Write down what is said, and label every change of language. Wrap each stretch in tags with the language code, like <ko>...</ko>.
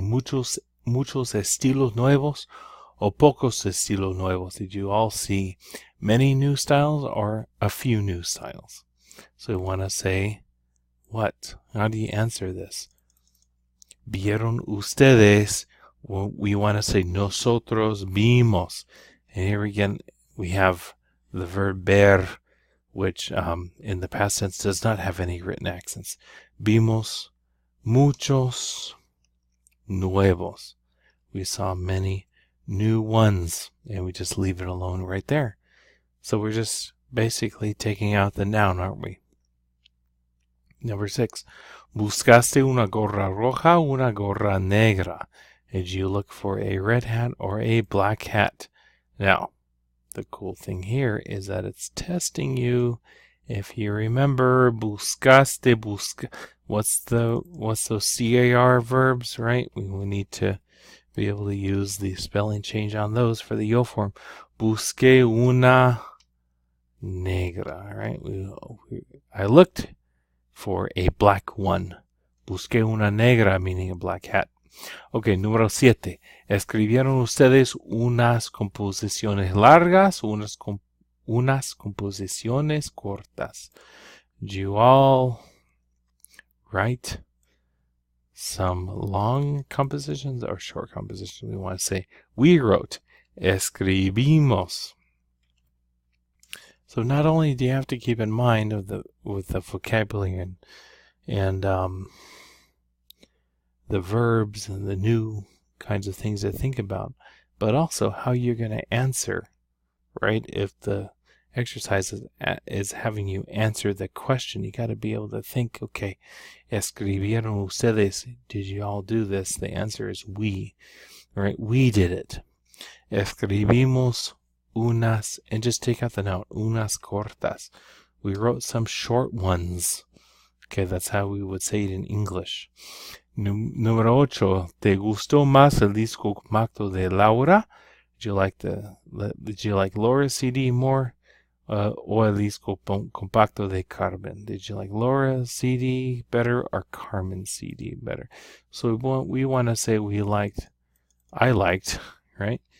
<es>Muchos estilos nuevos o pocos estilos nuevos?</es> <en>Did you all see many new styles or a few new styles? So we want to say what? How do you answer this?</en> <es>¿Vieron ustedes?</es> <en>Well, we want to say</en> <es>nosotros vimos.</es> <en>And here again, we have the verb ver, which in the past tense does not have any written accents.</en> <es>Vimos muchos nuevos.</es> <en>We saw many new ones, and we just leave it alone right there. So we're just basically taking out the noun, aren't we? Number 6.</en> <es>¿Buscaste una gorra roja o una gorra negra?</es> <en>Did you look for a red hat or a black hat? Now, the cool thing here is that it's testing you. If you remember, buscaste, what's those CAR verbs, right? We need to be able to use the spelling change on those for the yo form.</en> <es>Busqué una negra,</es> <en>right? I looked for a black one.</en> <es>Busqué una negra,</es> <en>meaning a black hat.</en> <es>Ok, número 7. ¿Escribieron ustedes unas composiciones largas o unas composiciones cortas?</es> <en>Did you all write some long compositions or short compositions? We want to say we wrote. Escribimos. So not only do you have to keep in mind with the vocabulary and the verbs and the new kinds of things to think about, but also how you're going to answer, right? If the exercise is having you answer the question, you got to be able to think, okay,</en> <es>escribieron ustedes?</es> <en>Did you all do this? The answer is we, right? We did it.</en> <es>Escribimos unas,</es> <en>and just take out the noun,</en> <es>unas cortas.</es> <en>We wrote some short ones. Okay, that's how we would say it in English.</en> <es>Número 8. ¿Te gustó más el disco compacto de Laura?</es> <en>Did you like Laura's CD more?</en> <es>Or el disco compacto de Carmen?</es> <en>Did you like Laura's CD better or Carmen's CD better? So we want to say I liked, right?</en>